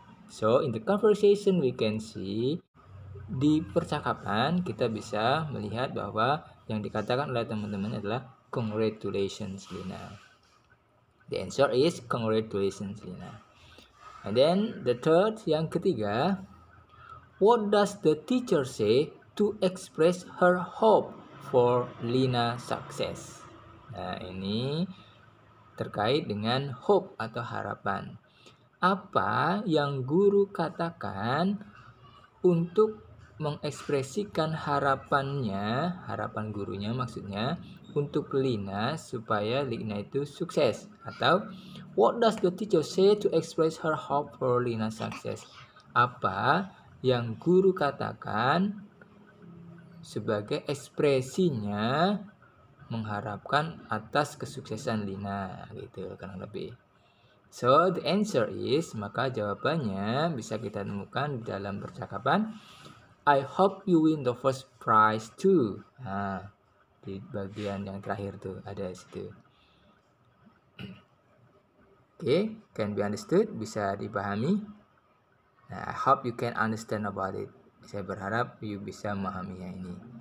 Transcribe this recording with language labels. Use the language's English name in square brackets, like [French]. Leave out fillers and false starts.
[Indonesian] So, in the conversation we can see, di percakapan kita bisa melihat bahwa yang dikatakan oleh teman-teman adalah congratulations Lina. [English] The answer is congratulations Lina. And then the third, yang ketiga, what does the teacher say to express her hope for Lina success? [Indonesian] Nah, ini terkait dengan hope atau harapan. Apa yang guru katakan untuk mengekspresikan harapannya, harapan gurunya maksudnya, untuk Lina supaya Lina itu sukses? [English] Atau what does the teacher say to express her hope for Lina success? Apa yang guru katakan [Indonesian] sebagai ekspresinya mengharapkan atas kesuksesan Lina, gitu kurang lebih. So the answer is, maka jawabannya bisa kita temukan di dalam percakapan I hope you win the first prize too. Nah, di bagian yang terakhir tuh ada situ. [English] Oke, can be understood, bisa dipahami. Nah, I hope you can understand about it. [Indonesian] Saya berharap you bisa memahaminya ini.